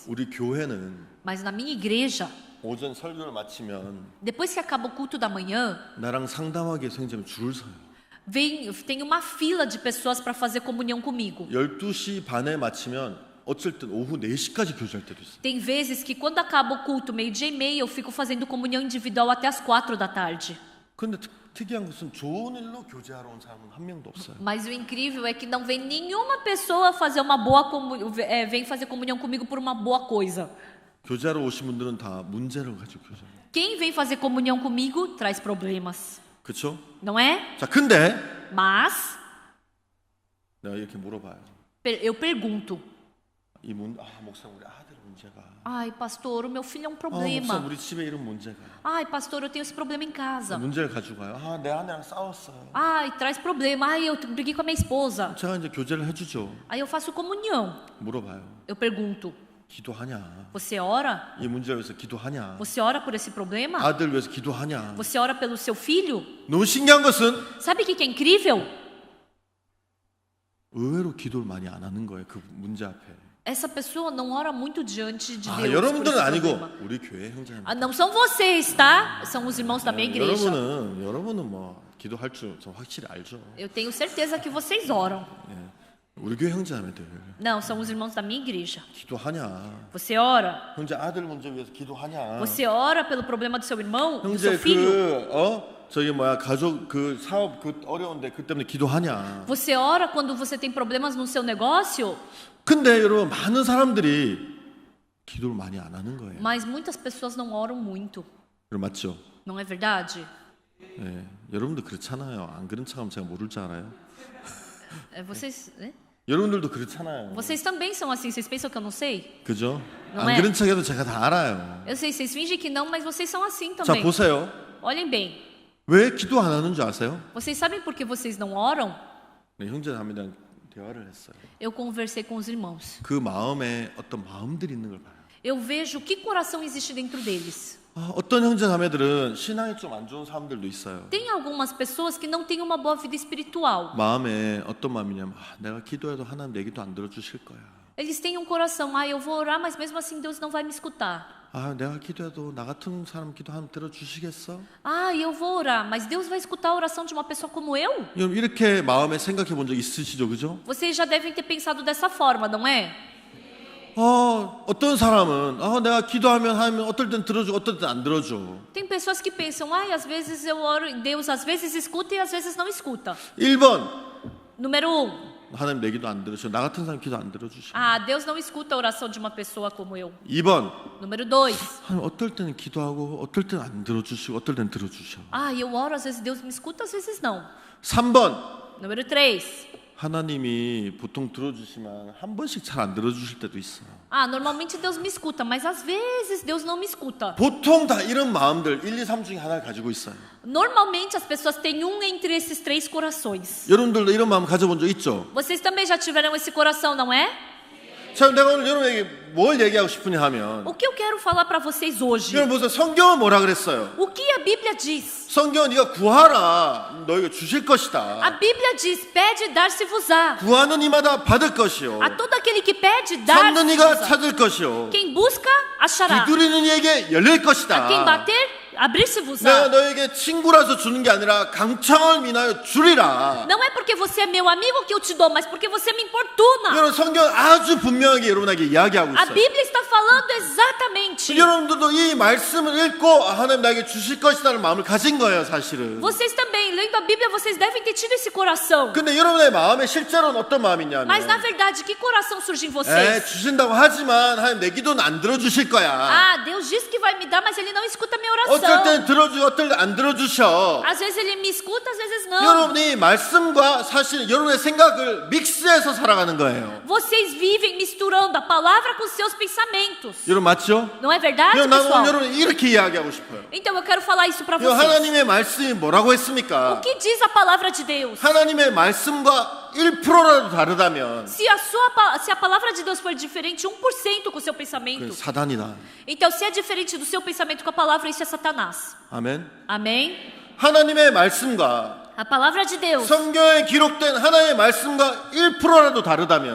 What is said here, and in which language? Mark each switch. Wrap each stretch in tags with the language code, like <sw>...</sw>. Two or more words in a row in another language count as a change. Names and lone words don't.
<ko>우리 교회는</ko> <pt>mas na minha igreja,</pt> <ko>오전 설교를 마치면</ko> <pt>depois que acaba o culto da manhã,</pt> <ko>나랑 상담하기 선생님이 줄을 서요.</ko> <pt>tem uma fila de pessoas para fazer comunhão comigo.</pt> <ko>12시 반에 마치면 어쩔 땐 오후 4시까지 교제할 때도 있어요.</ko> <pt>Tem vezes que quando acaba o culto, 12:30, eu fico fazendo comunhão individual até as 4 da tarde.</pt> <ko>근데 특이한 것은 좋은 일로 교제하러 온 사람은 한 명도 없어요.</ko> <pt>Mas o incrível é que não vem nenhuma pessoa fazer uma boa vem fazer comunhão comigo por uma boa coisa.</pt> <ko>교제하러 오신 분들은 다 문제를 가지고 교제.</ko> <pt>Quem vem fazer comunhão comigo traz problemas,</pt> <ko>그렇죠?</ko> <pt>não é?</pt> <ko>자, 근데</ko> <pt>Mas</pt> <ko>내가 이렇게 물어봐요.</ko> <pt>eu pergunto:</pt> <ko>목사님 우리 아들 문제가.</ko> <pt>ai, pastor, o meu filho é um</pt> <ko>목사님</ko> <pt>problema.</pt> <ko>우리 집에 이런 문제가.</ko> <pt>Ai, pastor, eu tenho esse problema em casa.</pt> <ko>문제를 가지고 가요. 내 아내랑 싸웠어요.</ko> <pt>Ai, traz problema. Ai, eu briguei com a minha esposa.</pt> <ko>제가 이제 교제를 해주죠.</ko> <pt>Aí eu faço comunhão.</pt> <ko>물어봐요.</ko> <pt>Eu pergunto:</pt> <ko>기도하냐?</ko> <pt>você ora?</pt> <ko>이 문제를 위해서 기도하냐?</ko> <pt>Você ora por esse problema?</pt> <ko>아들 위해서 기도하냐?</ko> <pt>Você ora pelo seu filho?</pt> <ko>너무 신기한 것은</ko> <pt>Sabe o que é incrível?</pt> <ko>의외로 기도를 많이 안 하는 거예요. 그 문제 앞에.</ko> <pt>Essa pessoa não ora muito diante de Deus. Por</pt> <ko>여러분들은</ko> <pt>esse</pt> <ko>아니고</ko> <pt>problema.</pt> <ko>우리 교회 형제님.</ko> <pt>Não são vocês, tá? São os irmãos da minha igreja.</pt> <ko>여러분은 뭐 기도할 줄 좀 확실히 알죠.</ko> <pt>Eu tenho certeza que vocês oram.</pt> <ko>우리 교회 형제자매들</ko> <pt>Não, são os irmãos da minha igreja.</pt> <ko>기도하냐?</ko> <pt>Você ora?</pt> <ko>형제 아들 문제 위해서 기도하냐?</ko> <pt>Você ora pelo problema do seu irmão, do</pt> <ko>형제</ko> <pt>seu filho?</pt> <ko>저기 가족 그 사업 그 어려운데 그 때문에 기도하냐?</ko> <pt>Você ora quando você tem problemas no seu negócio?</pt> <ko>근데 여러분 많은 사람들이 기도를 많이 안 하는 거예요.</ko> <pt>Mas muitas pessoas não oram muito.</pt> <ko>여러분 맞죠?</ko> <pt>Não é verdade?</pt> <ko>네, 여러분도 그렇잖아요. 안 그런 척하면 제가 모를 줄 알아요.</ko> <pt>Vocês, né?</pt> <ko>여러분들도 그렇잖아요.</ko> <pt>Vocês também são assim. Vocês pensam que eu não sei?</pt> <ko>그죠?</ko> <pt>Não</pt> <ko>안</ko> <pt>é?</pt> <ko>그런 척해도 제가 다 알아요.</ko> <pt>Eu sei, vocês fingem que não, mas vocês são assim</pt> <ko>자</ko> <pt>também.</pt> <ko>보세요.</ko> <pt>Olhem bem.</pt> <ko>왜 기도 안 하는 줄 아세요?</ko> <pt>Vocês sabem por que vocês não oram?</pt> <ko>네, 형제자매랑 대화를 했어요.</ko> <pt>Eu conversei com os irmãos.</pt> <ko>그 마음에 어떤 마음들이 있는 걸 봐요.</ko> <pt>Eu vejo que coração existe dentro deles.</pt> <ko>어떤 형제자매들은 신앙이 좀 안 좋은 사람들도 있어요.</ko> <pt>Tem algumas pessoas que não têm uma boa vida espiritual.</pt> <ko>마음에 어떤 마음이냐면 내가 기도해도 하나님 내 기도 안 들어주실 거야.</ko> <pt>Eles têm um coração, eu vou orar, mas mesmo assim Deus não vai me escutar.</pt> <ko>내가 기도해도 나 같은 사람 기도 하나님 들어주시겠어?</ko> <pt>Eu vou orar, mas Deus vai escutar a oração de uma pessoa como eu?</pt> <ko>여러분 이렇게 마음에 생각해 본 적 있으시죠, 그죠?</ko> <pt>Vocês já devem ter pensado dessa forma, não é?</pt> <ko>어떤 사람은 내가 기도하면 하나님 어떨 땐 들어주고 어떨 땐 안 들어줘.</ko> <pt>Tem pessoas que pensam, às vezes eu oro, Deus às vezes escuta e às vezes não escuta.</pt> <ko>1번</ko> <pt>Número 1.</pt> <ko>하나님 내 기도 안 들으셔. 나 같은 사람 기도 안 들어주셔.</ko> <pt>Deus não escuta a oração de uma pessoa como eu.</pt> <ko>2번</ko> <pt>Número 2.</pt> <ko>하나님 어떨 때는 기도하고 어떨 때는 안 들어주시고 어떨 때는 들어주셔.</ko> <pt>Eu oro, às vezes Deus me escuta, às vezes não.</pt> <ko>3번</ko> <pt>Número 3.</pt> <ko>하나님이 보통 들어주시면 한 번씩 잘 안 들어주실 때도 있어.</ko> <pt>Normalmente Deus me escuta, mas às vezes Deus não me escuta.</pt> <ko>보통 다 이런 마음들 1, 2, 3 중에 하나를 가지고 있어요.</ko> <pt>Normalmente as pessoas têm entre esses 3 corações.</pt> <ko>여러분들도 이런 마음 가져본 적 있죠?</ko> <pt>Vocês também já tiveram esse coração, não é?</pt> <ko>자, 내가 오늘 여러분에게 뭘 얘기하고 싶으냐 하면</ko> <pt>O que eu quero falar para vocês hoje?</pt> <ko>여러분 보세요. 성경은 뭐라 그랬어요?</ko> <pt>O que a Bíblia diz?</pt> <ko>성경은 네가 구하라 너에게 주실 것이다.</ko> <pt>A Bíblia diz: pede e dar-se-vos-á.</pt> <ko>구하는 이마다 받을 것이요.</ko> <pt>A todo aquele que pede,</pt> <ko>찾는 이가</ko> <pt>dar-se-vos-á.</pt> <ko>찾을 것이요.</ko> <pt>Quem busca, achará.</pt> <ko>두드리는 이에게 열릴 것이다.</ko> <pt>A quem bater,</pt> <ko>내가</ko> <pt>abrir-se-vos-á.</pt> <ko>너에게 친구라서 주는 게 아니라 강창을 인하여 주리라.</ko> <pt>Não é porque você é meu amigo que eu te dou, mas porque você me importuna.</pt> <ko>여러분 성경 아주 분명하게 여러분에게 이야기하고</ko> <pt>A</pt> <ko>있어요.</ko> <pt>Bíblia está falando exatamente.</pt> <ko>여러분들도 이 말씀을 읽고 하나님 나에게 주실 것이라는 마음을 가진 거예요, 사실은.</ko> <pt>Vocês também, lendo a Bíblia, vocês devem ter tido esse coração.</pt> <ko>근데 여러분의 마음에 실제로는 어떤</ko> <pt>Mas na</pt> <ko>마음이냐면</ko> <pt>verdade, que coração surge em vocês?</pt> <ko>주신다고 하지만 하나님 내 기도는 안 들어주실 거야.</ko> <pt>Deus disse que vai me dar, mas Ele não escuta a minha</pt> <ko>어떨 땐</ko> <pt>oração.</pt> <ko>들어주고 어떨 땐 안 들어주셔.</ko> <pt>Às vezes Ele me escuta, às vezes não.</pt> <ko>여러분이 말씀과 사실 여러분의 생각을 믹스해서 살아가는 거예요.</ko> <pt>Vocês vivem misturando a palavra com seus pensamentos.</pt> <ko>여러분 맞죠?</ko> <pt>Não é verdade,</pt> <ko>나는 오늘</ko> <pt>pessoal?</pt> <ko>여러분 이렇게 이야기하고 싶어요.</ko> <pt>Então eu quero falar isso para vocês.</pt> <ko>하나님의 말씀이 뭐라고</ko> <pt>O</pt> <ko>했습니까?</ko> <pt>que diz a palavra de Deus?</pt> <ko>하나님의 말씀과 1%라도 다르다면</ko> <pt>Se a palavra de Deus for diferente 1% com o seu</pt> <ko>그</ko> <pt>pensamento,</pt> <ko>사단이다.</ko> <pt>então se é diferente do seu pensamento com a palavra, isso é Satanás.</pt> <ko>아멘.</ko> <pt>Amém?</pt> <ko>하나님의 말씀과</ko> <pt>A palavra de Deus.</pt> <ko>성경에 기록된 하나님의 말씀과 1%라도 다르다면</ko>